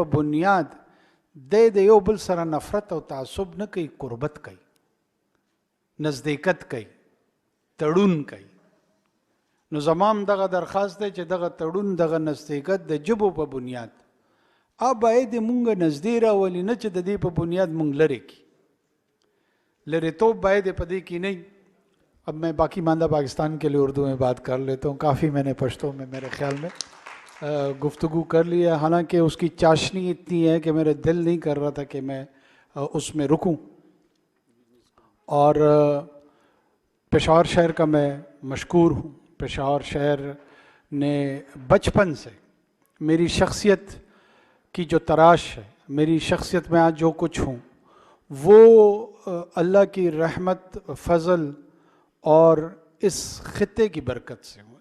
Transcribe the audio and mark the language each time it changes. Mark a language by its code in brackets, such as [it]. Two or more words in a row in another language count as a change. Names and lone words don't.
[ps] بنیاد د یو بل سره نفرت او تعصب نه کوي قربت کوي نزدېکت کوي تړون کوي نو زمام دغه درخواست دی چې دغه تړون دغه نزدېکت د ژبو په بنیاد باید مونږ نزدې راولي نه چې د دې په بنیاد مونږ لرې کړي لرېتوب باید په دې کې [ur] نہیں اب میں باقی ماندہ پاکستان کے لیے اردو میں بات کر لیتا ہوں کافی میں نے پشتو میں میرے خیال میں گفتگو کر لی ہے حالانکہ اس کی چاشنی اتنی ہے کہ میرے دل نہیں کر رہا تھا کہ میں اس میں رکوں اور پشاور شہر کا میں مشکور ہوں پشاور شہر نے بچپن سے میری شخصیت کی جو تراش ہے، میری شخصیت میں آج جو کچھ ہوں، وہ اللہ کی رحمت، فضل اور اس خطے کی برکت سے ہوں.